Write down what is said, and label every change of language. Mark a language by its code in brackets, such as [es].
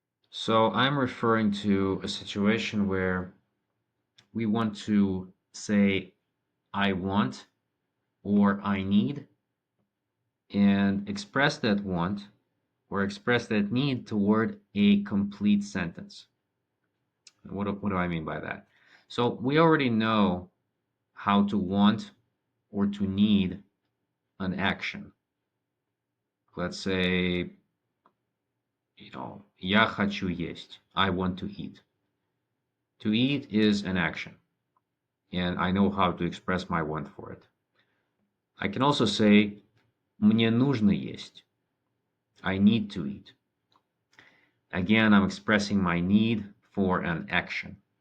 [en] So I'm referring to a situation where we want to say I want or I need and express that want or express that need toward a complete sentence. What do I mean by that? So we already know how to want or to need an action. Let's say, [ru] я хочу есть. [en] I want to eat. To eat is an action, and I know how to express my want for it. I can also say, [ru] мне нужно есть. [en] I need to eat. Again, I'm expressing my need for an action.